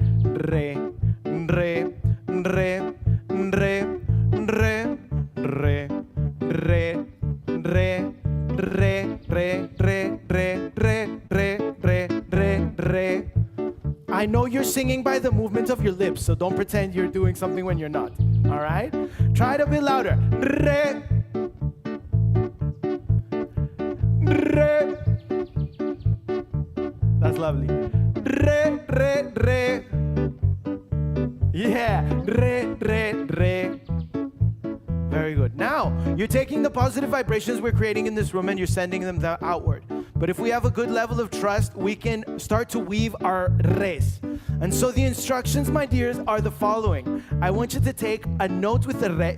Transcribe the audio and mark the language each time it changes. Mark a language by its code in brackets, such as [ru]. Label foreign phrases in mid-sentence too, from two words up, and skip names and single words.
[en] Re, re, re, re, re, re, re, re, re, re, re, re, re, re, re, re. I know you're singing by the movement of your lips, so don't pretend you're doing something when you're not. All right? Try it a bit louder. Re, re. That's lovely. Re, re, re. Yeah, re, re, re. Very good. Now, you're taking the positive vibrations we're creating in this room and you're sending them outward. But if we have a good level of trust, we can start to weave our res. And so the instructions, my dears, are the following. I want you to take a note with the re.